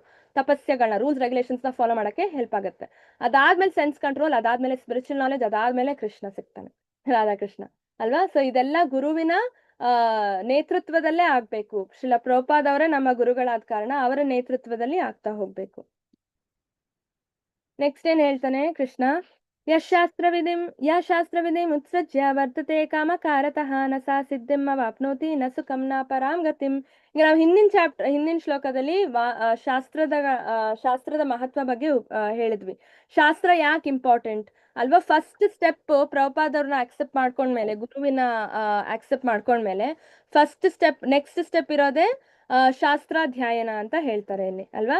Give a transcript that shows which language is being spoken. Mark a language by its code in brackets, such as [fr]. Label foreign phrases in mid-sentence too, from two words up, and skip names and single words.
[kn] ತಪಸ್ಯಗಳನ್ನ, [en] rules regulations [kn] ನ ಫಾಲೋ ಮಾಡಕ್ಕೆ ಹೆಲ್ಪ್ ಆಗುತ್ತೆ. ಅದಾದ್ಮೇಲೆ [en] sense control, [kn] ಅದಾದ್ಮೇಲೆ [en] spiritual knowledge, [kn] ಅದಾದ್ಮೇಲೆ ಕೃಷ್ಣ ಸಿಗ್ತಾನೆ, ರಾಧಾಕೃಷ್ಣ ಅಲ್ವಾ. ಸೊ ಇದೆಲ್ಲ ಗುರುವಿನ ನೇತೃತ್ವದಲ್ಲೇ ಆಗ್ಬೇಕು. ಶ್ರೀಲ ಪ್ರಭುಪಾದ್ ಅವರೇ ನಮ್ಮ ಗುರುಗಳಾದ ಕಾರಣ ಅವರ ನೇತೃತ್ವದಲ್ಲಿ ಆಗ್ತಾ ಹೋಗ್ಬೇಕು. ನೆಕ್ಸ್ಟ್ ಏನ್ ಹೇಳ್ತಾನೆ ಕೃಷ್ಣ, [sa] ಶಾಸ್ತ್ರವಿಧಿಂ ಉತ್ಸೃಜ್ಯ ವರ್ತತೆ ಕಾಮಕಾರತಃ ನ ಸಾ ಸಿದ್ಧಿಂ ಅವಾಪ್ನೋತಿ ನ ಸುಖಂ ನ ಪರಾಂ ಗತಿಂ. [kn] ಈಗ ನಾವು ಹಿಂದಿನ ಶ್ಲೋಕದಲ್ಲಿ ಶಾಸ್ತ್ರದ ಮಹತ್ವ ಬಗ್ಗೆ ಹೇಳಿದ್ವಿ. ಶಾಸ್ತ್ರ ಯಾಕೆ ಇಂಪಾರ್ಟೆಂಟ್ ಅಲ್ವಾ. [en] first step [kn] ಪ್ರಭುಪಾದ್ ಅವ್ರನ್ನ ಆಕ್ಸೆಪ್ಟ್ ಮಾಡ್ಕೊಂಡ್ಮೇಲೆ, ಗುರುವಿನ ಆಕ್ಸೆಪ್ಟ್ ಮಾಡ್ಕೊಂಡ್ಮೇಲೆ [en] first step, next step [kn] ಇರೋದೇ ಶಾಸ್ತ್ರಾಧ್ಯಯನ ಅಂತ ಹೇಳ್ತಾರೆ ಇಲ್ಲಿ ಅಲ್ವಾ.